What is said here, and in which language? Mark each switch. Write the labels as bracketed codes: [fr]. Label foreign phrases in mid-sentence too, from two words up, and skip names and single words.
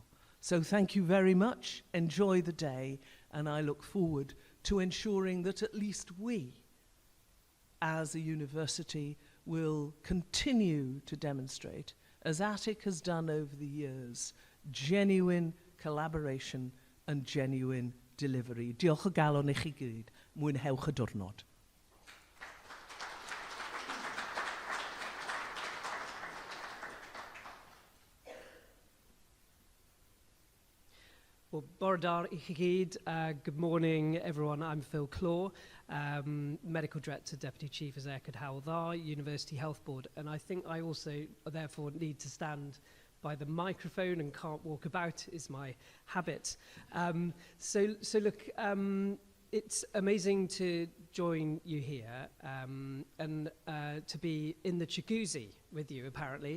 [en] So thank you very much, enjoy the day, and I look forward to ensuring that at least we, as a university, will continue to demonstrate, as ATiC has done over the years, genuine collaboration and genuine delivery. [cy] Diolch o galon I chi gyd. Mwynhewch y diwrnod. Well, Bwrdd I chi gyd. [en] Good morning, everyone. I'm Phil Claw, Medical Director, Deputy Chief Exec at Hywel Dda, University Health Board. And I think I also, therefore, need to stand by the microphone and can't walk about, is my habit. So look, it's amazing to join you here and to be in the jacuzzi with you, apparently.